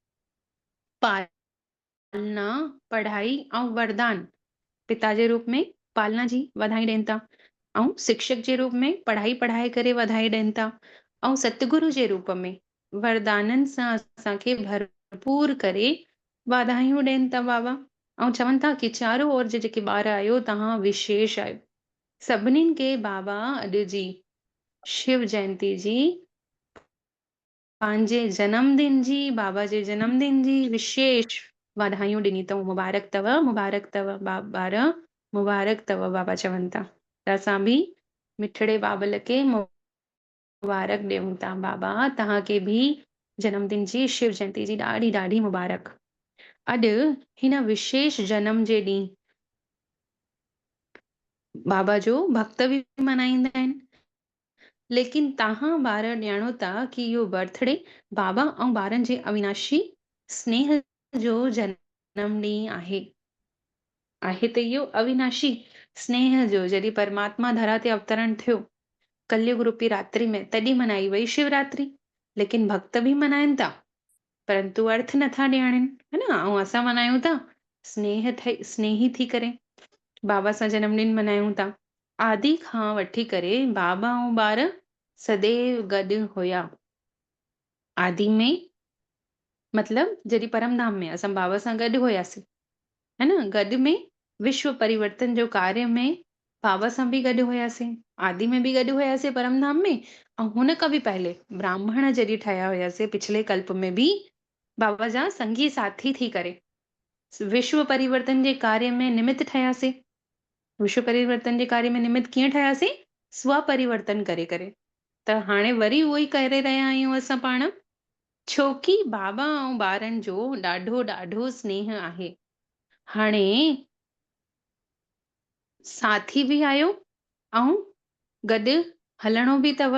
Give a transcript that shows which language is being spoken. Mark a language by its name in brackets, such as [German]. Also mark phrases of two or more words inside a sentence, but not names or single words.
[Sindhi] पालना, पढ़ाई ऐं वरदान। पिता जे रूप में पालना जी वाधाई ॾियनि था ऐं शिक्षक जे रूप में पढ़ाई पढ़ाए करे वाधाई ॾियनि था ऐं सतगुरु जे रूप में वरदाननि सां असांखे भरपूर करे वाधायूं ॾियनि था बाबा। ऐं चवनि था कि चारो ओर जे जेके ॿार आहियो तव्हां विशेष आहियो। सभिनीनि खे बाबा अॼु जी शिव जयंती जी पंहिंजे जन्मदिन जी, बाबा जे जन्मदिन जी विशेष वाधायूं ॾिनी अथऊं। मुबारक अथव, मुबारक अथव ॿार, मुबारक अथव बाबा चवनि था। त असां बि मिठड़े बाबल खे मुबारक ॾियूं था। बाबा तव्हांखे बि जन्मदिन जी शिव जयंती जी ॾाढी ॾाढी मुबारक। अॼु हिन विशेष जनम जे ॾींहुं बाबा जो भक्त बि मनाईंदा आहिनि। लेकिन तव्हां ॿार ॼाणो था कि इहो बर्थडे बाबा ऐं ॿारनि जे अविनाशी स्नेह जो जनम ॾींहुं आहे। आहे त इहो अविनाशी स्नेह जो, जॾहिं परमात्मा धरा ते अवतरण थियो कलयुग रूपी रात्रि में, तॾहिं मनाई वई शिवरात्रि। लेकिन भक्त बि मनाइनि था परंतु अर्थ नथा ॼाणनि, [Hindi] है न। [Sindhi] ऐं असां मनायूं था स्नेही थी करे बाबा सां जन्मदिन मनायूं था। आदि खां वठी करे बाबा ऐं ॿार सदैव गॾु हुया। आदि में मतलब जॾहिं परमधाम में असां बाबा सां गॾु हुयासीं, [Hindi] है न। [Sindhi] गॾु में विश्व परिवर्तन जो कार्य में बाबा सां बि गॾु हुयासीं, आदि में बि गॾु हुयासीं परमधाम में। ऐं हुन खां बि पहले ब्राह्मण जॾहिं ठहिया हुयासीं पिछले कल्प में बि बाबा जा संगी साथी थी करे विश्व परिवर्तन जे कार्य में निमित्त ठहियासीं। विश्व परिवर्तन जे कार्य में निमित्त कीअं ठहियासीं? स्व परिवर्तन करे करे। त हाणे वरी उहो ई करे रहिया आहियूं असां पाण, छोकी बाबा ऐं ॿारनि जो ॾाढो ॾाढो स्नेह आहे। हाणे साथी बि आयो ऐं गॾु हलणो बि अथव।